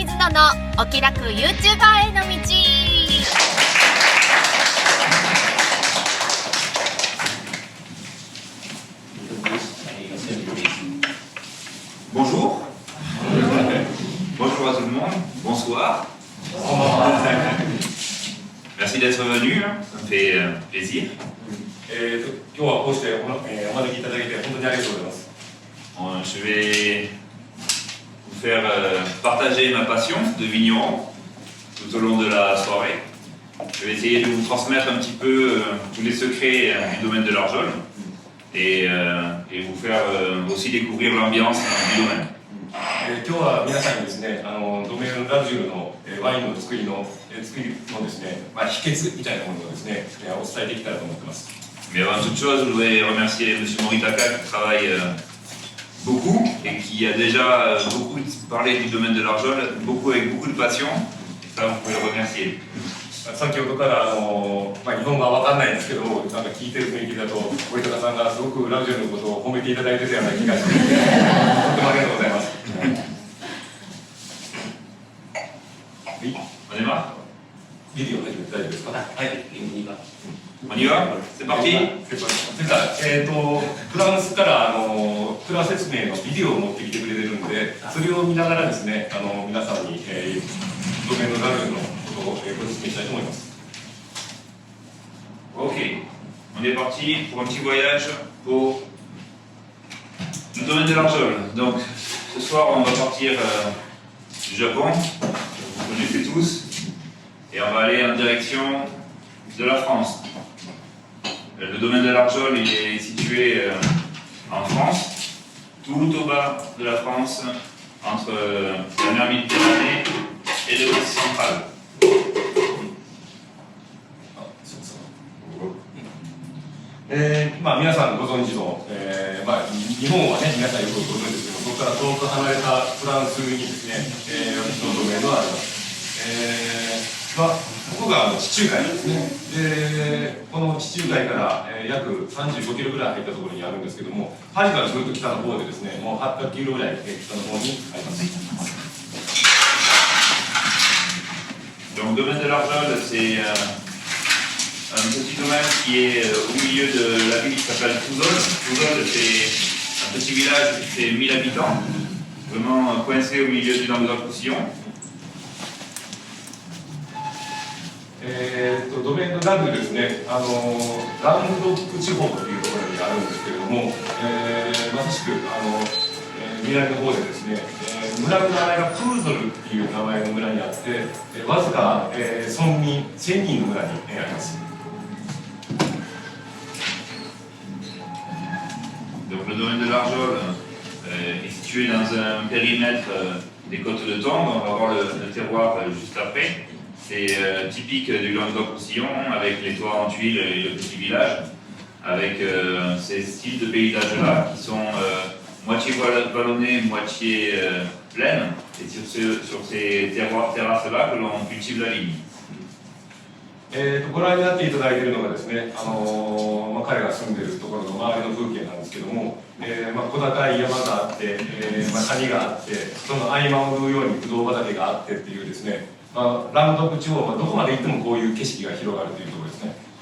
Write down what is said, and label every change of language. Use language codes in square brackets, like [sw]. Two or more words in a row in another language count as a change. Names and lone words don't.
[ja] のお気楽 YouTuber への道。 [fr] Bonjour. Bonjour à tout le monde. Bonsoir. Merci d'être venu, ça me fait plaisir. [ja] 今日はこうしてお招きいただいて本当にありがとうございます。 [fr] Je vais vous faire partager ma passion de vigneron tout au long de la soirée. Je vais essayer de vous transmettre un petit peu tous les secrets du domaine de l'Arjol et vous faire aussi découvrir l'ambiance du domaine. [ja] 今日は皆さんにですね、ドメインラジュールのワインの作りのですね、秘訣みたいなものをですね、お伝えできたらと思ってます。 [fr] Mais avant toute chose, je voudrais remercier M. Moritaka qui travaille beaucoup et qui a déjà beaucoup parlé du domaine de l'Arjol, avec beaucoup de passion. Ça, vous pouvez le remercier. [ja] 先ほどから日本語は分かんないんですけど、なんか聞いてる雰囲気だと、森高さんがすごくラジオのことを褒めていただいてたような気がして、とてもありがとうございます。 [fr] Oui, on démarre. [ja] ビデオ入って大丈夫ですか？はい、 [fr] On y va? C'est parti? [ja] フランスから蔵説明のビデオを持ってきてくれてるんで、それを見ながらですね、皆さんに、ドメインのラジオのことをご説明したいと思います。 [fr] Ok, on est parti pour un petit voyage pour le domaine de l'Arjol. Donc, ce soir, on va partir du Japon, vous connaissez tous, et on va aller en direction de la France. Le domaine de l'Arjol, il est situé en France, tout au bas de la France, entre la mer Méditerranée et l'Europe centrale. [ja] 皆さんご存知の、日本はね、皆さんよくご存知ですけど、そこから遠く離れたフランスにですね、私のドメインがあります。ここが地中海なんですね。で、この地中海から、約35キロぐらい入ったところにあるんですけども、パリからずっと北の方でですね、もう800キロぐらい北の方にあります。 [fr] Donc, le domaine de l'Arjol, c'est un petit domaine qui est au milieu de la ville qui s'appelle Pouzol. Pouzol, c'est un petit village qui fait 1000 habitants, vraiment coincé au milieu du Languedoc-Roussillon. [ja] ドメインのラグですね、ラングドック地方というところにあるんですけれども、まさしく南の方でですね、村の名前がプーゾルっていう名前の村にあって、わずか、村民1000人の村にあります。 [fr] Donc, le domaine de l'Arjol est situé dans un périmètre des côtes de Tongres. On va voir le terroir juste après. C'est typique du Languedoc-Roussillon avec les toits en tuiles et le petit village, avec ces styles de paysages-là qui sont moitié vallonnés, moitié plaines, et sur ces terrasses-là que l'on cultive la vigne. [ja] ご覧になっていただいているのがですね、彼が住んでいるところの周りの風景なんですけども、小高い山があって、谷があって、その合間を縫うようにブドウ畑があってっていうですね、ラングドック地方はどこまで行ってもこういう景色が広がるというところですね。